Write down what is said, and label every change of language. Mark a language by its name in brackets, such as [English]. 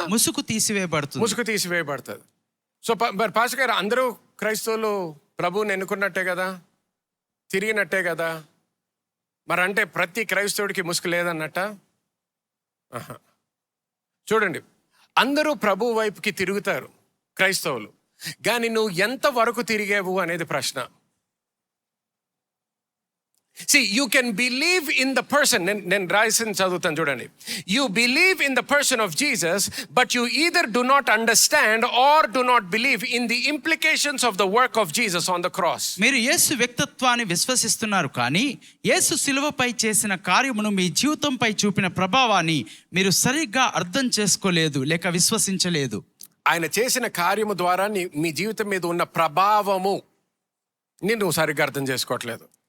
[Telugu] ముసుగు తీసివేయబడుతుంది. సో మరి పాస్టర్ గారు, అందరూ క్రైస్తవులు ప్రభువుని ఎన్నుకున్నట్టే కదా, తిరిగినట్టే కదా, మరి అంటే ప్రతి క్రైస్తవుడికి ముసుగు లేదన్నట్ట? చూడండి, అందరూ ప్రభు వైపుకి తిరుగుతారు క్రైస్తవులు, కానీ నువ్వు ఎంత వరకు తిరిగావు అనేది ప్రశ్న. [English] See, you can believe in the person. [Telugu] నేను రాసిన చదువుతాను చూడండి. [English] You believe in the person of Jesus, but you either do not understand or do not believe in the implications of the work of Jesus on the cross. [Telugu] మీరు యేసు వ్యక్తిత్వాన్ని విశ్వసిస్తున్నారు, కానీ యేసు శిలువపై చేసిన కార్యమును మీ జీవితంపై చూపిన ప్రభావాన్ని మీరు సరిగ్గా అర్థం చేసుకోలేదు లేక విశ్వసించలేదు. ఆయన చేసిన కార్యము ద్వారా మీ జీవితం మీద ఉన్న ప్రభావము నువ్వు సరిగ్గా అర్థం చేసుకోవట్లేదు.